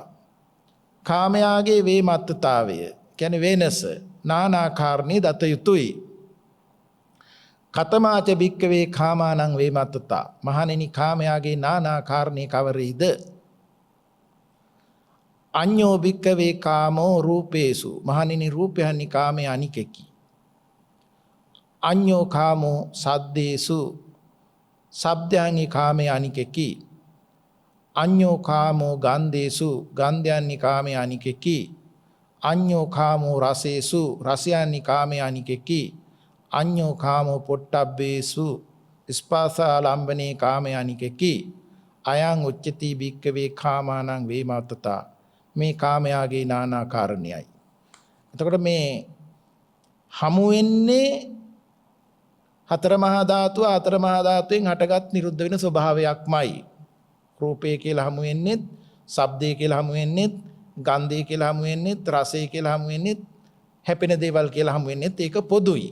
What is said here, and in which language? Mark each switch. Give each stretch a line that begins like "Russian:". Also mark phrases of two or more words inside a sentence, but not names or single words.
Sinhala: කාමයාගේ වේමත්තතාවය කියන්නේ වෙනස නානාකාරණී දත යුතුයි.
Pali: කතමාච භික්කවේ කාමානං වේමත්තතා.
Sinhala: මහණෙනි කාමයාගේ නානාකාරණී කවරේද?
Pali: අඤ්ඤෝ භික්කවේ කාමෝ රූපේසු.
Sinhala: මහණෙනි රූපයන්හි කාමයේ අනිකකි.
Pali: අඤ්ඤෝ කාමෝ සද්දේසු.
Sinhala: ශබ්දයන්හි කාමයේ අනිකකි.
Pali: අඤ්ඤෝ කාමෝ ගන්ධේසු.
Sinhala: ගන්ධයන්හි කාමයේ අනිකකි.
Pali: අඤ්ඤෝ කාමෝ රසේසු.
Sinhala: රසයන්හි කාමයේ අනිකකි.
Pali: අඤ්ඤෝ කාමෝ පොට්ටබ්බේසු.
Sinhala: ස්පර්ශාලම්බනේ කාමයේ අනිකකි.
Pali: අයං උච්චති භික්කවේ කාමානං වේමත්තතා.
Sinhala: මේ කාමයාගේ නානා කාරණයයි. එතකොට මේ හමු වෙන්නේ හතර මහා ධාතුව හතර මහා ධාතුවෙන් හටගත් නිරුද්ධ වෙන ස්වභාවයක්මයි. රූපය කියලා හමු වෙන්නේත්, ශබ්දය කියලා හමු වෙන්නේත්, ගන්ධය කියලා හමු වෙන්නේත්, රසය කියලා හමු වෙන්නේත්, හැපෙන දේවල් කියලා හමු වෙන්නේත් ඒක පොදුයි.